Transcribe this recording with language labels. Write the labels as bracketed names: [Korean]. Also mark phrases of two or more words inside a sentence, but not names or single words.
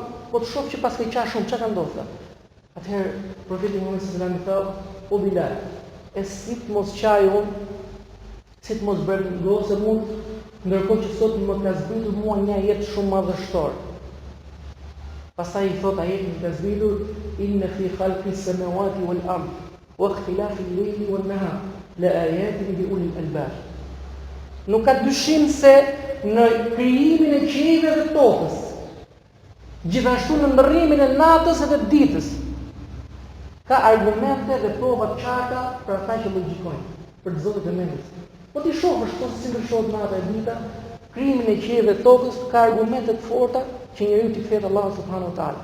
[Albanian] Po të shoh që pas ka qenë shumë, çka ka ndodhur? Atëherë profeti Muhammed [Arabic] صلى الله عليه وسلم [Albanian] i tha, o Bilal, e si të mos qaj unë, si të mos bërë në gosë unë, ndërkohë që sot më ka zbritur mua një jetë shumë madhështor. Pastaj i thot ajetin ka zbritur, [Arabic] إن في خلق السماوات والأرض واختلاف الليل والنهار لآيات لأولي الألباب. [Albanian] Nuk ka dyshim se në krijimin e qiejve dhe tokës, gjithashtu në ndërrimin e natës dhe ditës, ka argumente dhe prova të qarta për ata që logjikojnë, për të zotit e mendjes. Po ti shohësh po si ndryshohet nata e dita, krijimin e qiellit dhe tokës ka argumente të forta që njeriu t'i fetë Allahu [Arabic] سبحانه وتعالى.